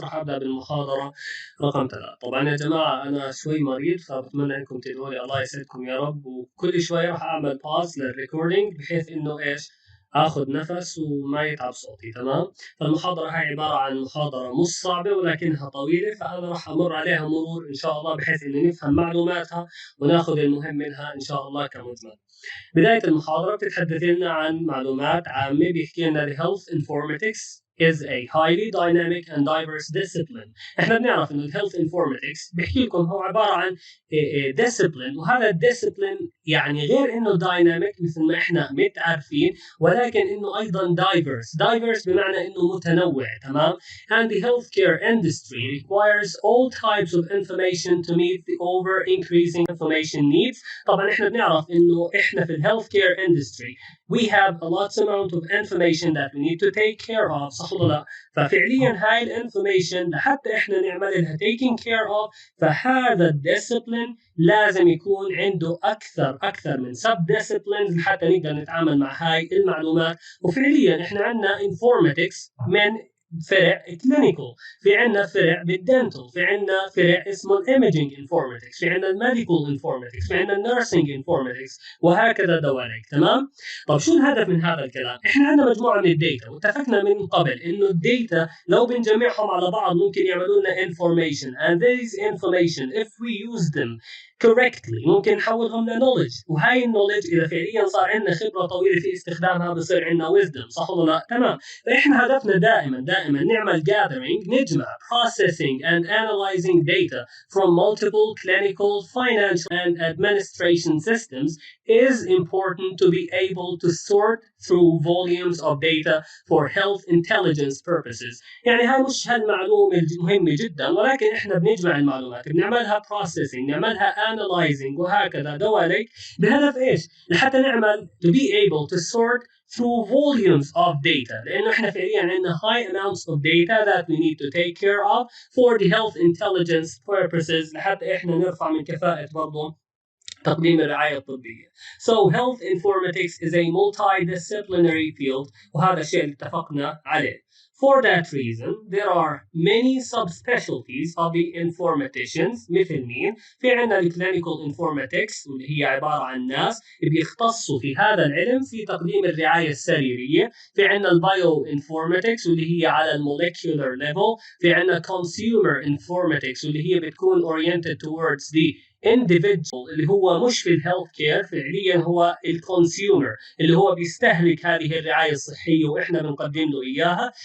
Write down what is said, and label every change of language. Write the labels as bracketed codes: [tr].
[ar] راح أبدأ بالمحاضرة رقم 3. طبعا يا جماعة أنا شوي مريض، فبتمنى إنكم تدعوا لي الله يسعدكم يا رب، وكل شوي راح أعمل باز للريكوردينج بحيث إنه إيش آخذ نفس وما يتعب صوتي. تمام. فالمحاضرة هاي عبارة عن محاضرة مش صعبة ولكنها طويلة، فأنا راح أمر عليها مرور إن شاء الله بحيث إنه نفهم معلوماتها وناخذ المهم منها إن شاء الله كمجمل. بداية المحاضرة بتتحدث لنا عن معلومات عامة، بيحكي لنا [en] the health informatics is a highly dynamic and diverse discipline. [ar] احنا بنعرف انه health informatics بيحكي لكم هو عبارة عن discipline، وهذا الديسبلين يعني غير انه dynamic مثل ما احنا متعرفين، ولكن انه ايضا diverse بمعنى انه متنوع. تمام. [en] and the healthcare industry requires all types of information to meet the over increasing information needs. [ar] طبعا احنا بنعرف انه احنا في الهيلث-كير [en] industry we have a lot amount of information that we need to take care of. [ar] صح ولا لا؟ ففعليا هاي الانفورميشن لحتى احنا نعمل لها [en] taking care of، [ar] فهذا الديسبلين لازم يكون عنده اكثر من سب ديسبلينز لحتى نقدر نتعامل مع هاي المعلومات. وفعليا احنا عندنا informatics من فرع كلينيكال، في عندنا فرع بالدنتال، في عندنا فرع اسمه الايميجينج انفورماتكس، في عندنا الميديكال انفورماتكس، في عندنا النيرسينج انفورماتكس، وهكذا دواليك. تمام. طب شو الهدف من هذا الكلام؟ احنا عندنا مجموعه من الداتا، واتفقنا من قبل انه الداتا لو بنجمعهم على بعض ممكن يعملوا لنا [en] information and these information if we use them correctly [ar] ممكن نحولهم لنولج، وهاي النولج اذا فعليا صار عندنا خبره طويله في استخدامها بصير عندنا wisdom. صح ولا لا؟ تمام. فاحنا هدفنا دائما نعمل [en] gathering، نجمع processing and analyzing data from multiple clinical, financial and administration systems is important to be able to sort through volumes of data for health intelligence purposes. [ar] يعني هاي مش هالمعلومة مهمة جدا، ولكن احنا بنجمع المعلومات، بنعملها processing، نعملها analyzing وهكذا دواليك، بهدف ايش؟ لحتى نعمل [en] to be able to sort through volumes of data، [ar] لأنه إحنا فعلياً عندنا [en] high amounts of data that we need to take care of for the health intelligence purposes، [ar] لحتى إحنا نرفع من كفاءة برضو تقديم الرعاية الطبية. [en] So health informatics is a multidisciplinary field، [ar] وهذا الشيء اللي اتفقنا عليه. [en] For that reason, there are many subspecialties of the informaticians. [ar] مثل مين؟ في عنا الكلينيكال informatics واللي هي عبارة عن ناس بيختصوا في هذا العلم في تقديم الرعاية السريرية. في عنا البايو انفورماتكس واللي هي على الموليكولر ليفل. في عنا consumer informatics واللي هي بتكون [en] oriented towards the individual [ar] اللي هو مش في الهيلث كير، فعليا هو الكونسيومر اللي هو بيستهلك هذه الرعاية الصحية واحنا بنقدم له اياها.